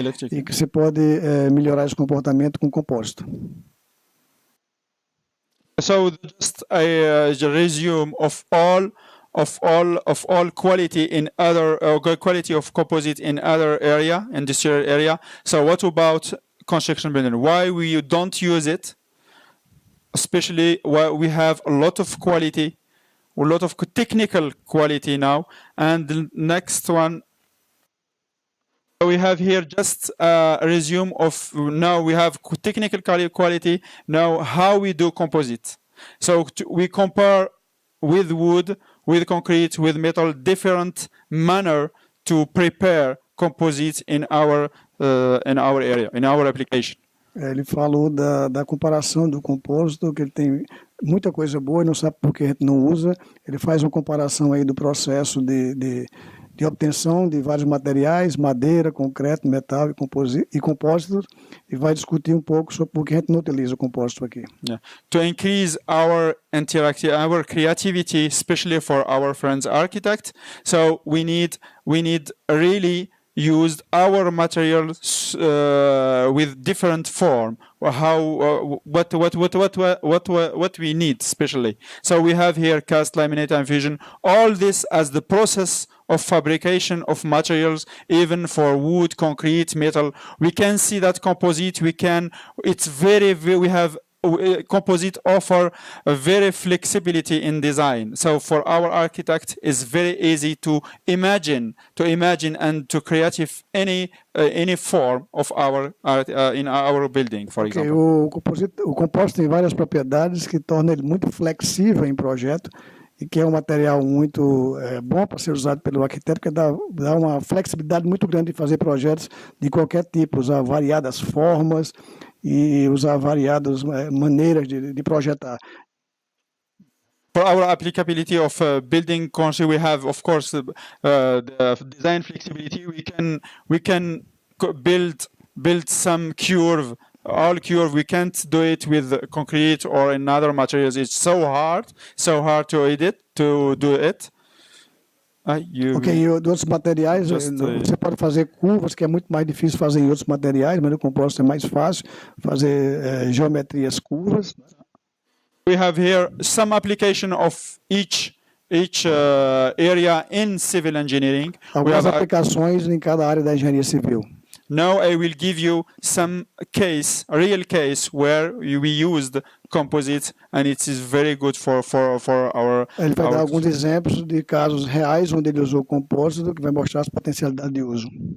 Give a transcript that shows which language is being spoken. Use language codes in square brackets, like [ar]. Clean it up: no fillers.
[pt] E que você pode melhorar esse comportamento com compósito. [en] So just a resume of all quality in other quality of composite in other area, industrial area. So what about construction building? Why we don't use it? Especially where we have a lot of quality, a lot of technical quality now. And the next one, we have here just a resume of now we have technical quality. Now how we do composite. So we compare with wood, with concrete, with metal, different manner to prepare composites in our area, in our application. [pt] Ele falou da comparação do compósito, que ele tem muita coisa boa e não sabe por que a gente não usa. Ele faz uma comparação aí do processo de de obtenção de vários materiais, madeira, concreto, metal e compósitos, e vai discutir um pouco sobre por que a gente não utiliza o compósito aqui. Yeah. [en] To increase our creativity, especially for our friends architects, so we need really used our materials with different form, what we need especially. So we have here cast, laminate, and fusion. All this as the process of fabrication of materials, even for wood, concrete, metal. We can see that composite. We have composite offer a very flexibility in design. So for our architect, it's very easy to imagine and to create any form of our art in our building, for example. [pt] O compósito tem várias propriedades que tornam ele muito flexível em projeto e que é um material muito bom para ser usado pelo arquiteto, porque dá uma flexibilidade muito grande de fazer projetos de qualquer tipo, usar variadas formas e usar variadas maneiras de projetar. [en] For our applicability of building construction, we have, of course, the design flexibility. We can build some curve. All curve, we can't do it with concrete or in other materials. It's so hard to do it. [pt] E outros materiais, você pode fazer curvas, que é muito mais difícil fazer em outros materiais, mas no compósito é mais fácil fazer geometrias curvas. [en] We have here some application of each area in civil engineering. [pt] Algumas aplicações em cada área da engenharia civil. [en] Now I will give you some real case where we used composite, and it is very good for our. [pt] Ele vai dar alguns exemplos de casos reais onde ele usou compósito, que vai mostrar as potencialidades de uso.